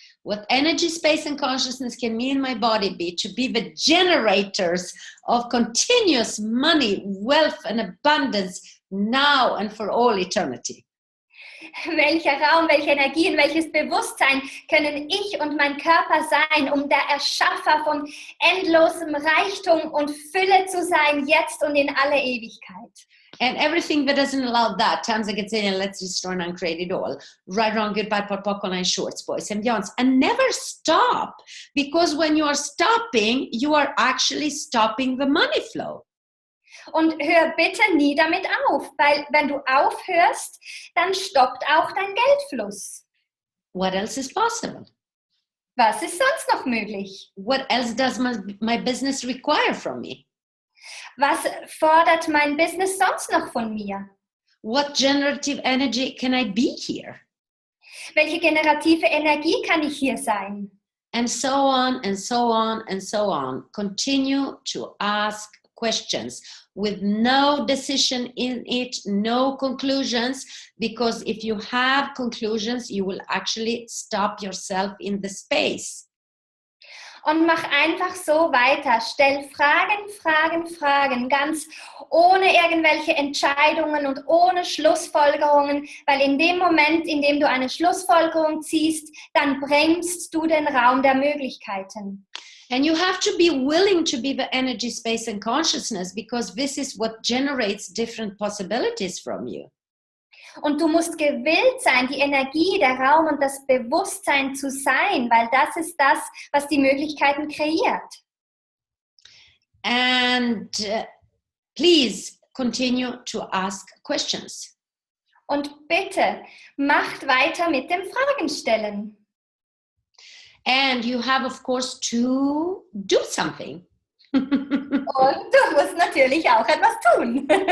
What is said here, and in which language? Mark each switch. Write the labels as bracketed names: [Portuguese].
[English] What energy, space, and consciousness can me and my body be to be the generators of continuous money, wealth, and abundance now and for all eternity. [German] Welcher Raum, welche Energien, welches Bewusstsein können ich und mein Körper sein, um der Erschaffer von endlosem Reichtum und Fülle zu sein, jetzt und in alle Ewigkeit. [English] And everything that doesn't allow that, times I can say, let's restore and uncreate it all. Right, wrong, goodbye, pot, popcorn, and shorts, boys and beyonds. And never stop. Because when you are stopping, you are actually stopping the money flow. [German] Und hör bitte nie damit auf, weil wenn du aufhörst, dann stoppt auch dein Geldfluss. [English] What else is possible? [German] Was ist sonst noch möglich? [English] What else does my business require from me? [German] Was fordert mein Business sonst noch von mir? [English] What generative energy can I be here? [German] Welche generative Energie kann ich hier sein? [English] And so on and so on and so on. Continue to ask questions with no decision in it, no conclusions, because if you have conclusions, you will actually stop yourself in the space. [German] Und mach einfach so weiter. Stell Fragen, Fragen, Fragen, ganz ohne irgendwelche Entscheidungen und ohne Schlussfolgerungen, weil in dem Moment, in dem du eine Schlussfolgerung ziehst, dann bremst du den Raum der Möglichkeiten. [English] And you have to be willing to be the energy, space, and consciousness, because this is what generates different possibilities from you. [German] Und du musst gewillt sein, die Energie, der Raum und das Bewusstsein zu sein, weil das ist das, was die Möglichkeiten kreiert. [English] And please continue to ask questions. [German] Und bitte, macht weiter mit dem Fragenstellen. [English] And you have, of course, to do something. [German] Und du musst natürlich auch etwas tun.